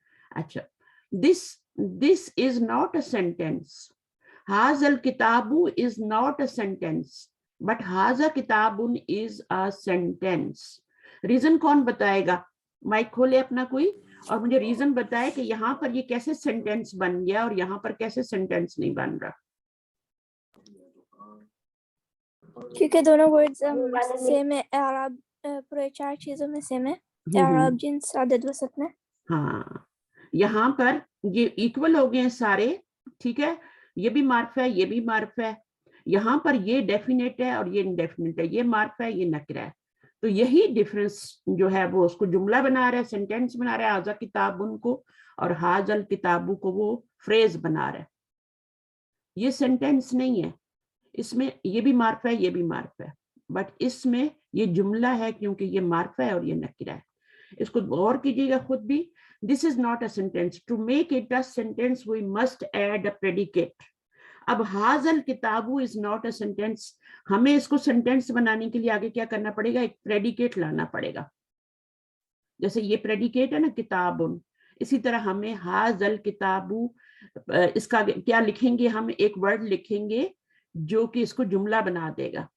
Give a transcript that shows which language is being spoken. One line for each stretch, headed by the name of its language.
English: اچھا، this is not a sentence.
Arabic: هذا الكتاب
English: is not a sentence, but
Arabic: هذا كتاب
English: is a sentence.
Urdu: ریزن کون بتائے گا؟ مائک کھولے اپنا کوئی اور مجھے ریزن بتائے کہ یہاں پر یہ کیسے سینٹینس بن گیا اور یہاں پر کیسے سینٹینس نہیں بن رہا. کیونکہ دونوں ورڈز سیم ہے, اعراب پورے 4 چیزوں میں سیم ہے, اعراب, جنس, عدد, وسط میں. ہاں یہاں پر یہ ایکول ہو گئے ہیں سارے, ٹھیک ہے, یہ بھی معرف ہے, یہ بھی معرف ہے. یہاں پر یہ ڈیفینیٹ ہے اور یہ انڈیفینیٹ ہے, یہ معرف ہے, یہ نکرہ ہے. تو یہی ڈفرنس جو ہے وہ اس کو جملہ بنا رہا ہے, سینٹینس بنا رہا ہے
Arabic: ھذا کتاب
Urdu: ان کو, اور
Arabic: ھذا الکتاب
Urdu: کو وہ فریز بنا رہا ہے. یہ سینٹینس نہیں ہے, اس میں یہ بھی معرف ہے, یہ بھی معرف ہے, بٹ اس میں یہ جملہ ہے کیونکہ یہ معرف ہے اور یہ نکرہ ہے. اس کو غور کیجیے گا خود بھی.
English: This is not a sentence. To make it a sentence, we must add a predicate. اب
Arabic: ھذا الکتاب
English: is not a sentence.
Urdu: ہمیں اس کو سینٹینس بنانے کے لیے آگے کیا کرنا پڑے گا, ایک پریڈیکیٹ لانا پڑے گا. جیسے یہ پریڈیکیٹ ہے نا کتاب, اسی طرح ہمیں
Arabic: ھذا الکتاب,
Urdu: اس کا کیا لکھیں گے, ہم ایک ورڈ لکھیں گے جو کہ اس کو جملہ بنا دے گا.